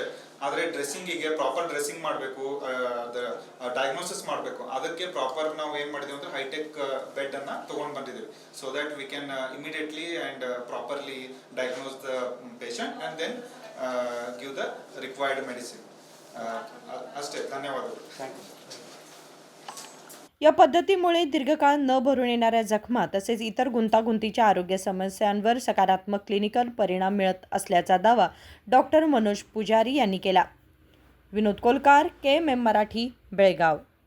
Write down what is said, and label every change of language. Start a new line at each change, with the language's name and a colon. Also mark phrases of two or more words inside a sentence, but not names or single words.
Kannada: ಆದರೆ ಡ್ರೆಸ್ಸಿಂಗಿಗೆ
English: proper dressing
Kannada: ಮಾಡಬೇಕು, ಡಯಾಗ್ನೋಸಿಸ್ ಮಾಡಬೇಕು. ಅದಕ್ಕೆ ಪ್ರಾಪರ್ ನಾವು ಏನು ಮಾಡಿದ್ದೀವಿ ಅಂದರೆ
English: hi-tech bed
Kannada: ಅನ್ನು ತೊಗೊಂಡು ಬಂದಿದ್ದೀವಿ.
English: so that we can immediately and properly diagnose the patient and then give the required medicine.
Kannada: ಅಷ್ಟೇ. ಧನ್ಯವಾದಗಳು.
English: thank you.
Marathi: या पद्धतीमुळे दीर्घकाळ न भरून येणाऱ्या जखमा तसेच इतर गुंतागुंतीच्या आरोग्य समस्यांवर सकारात्मक क्लिनिकल परिणाम मिळत असल्याचा दावा डॉक्टर मनोज पुजारी यांनी केला. विनोद कोलकार, KMM मराठी, बेळगाव.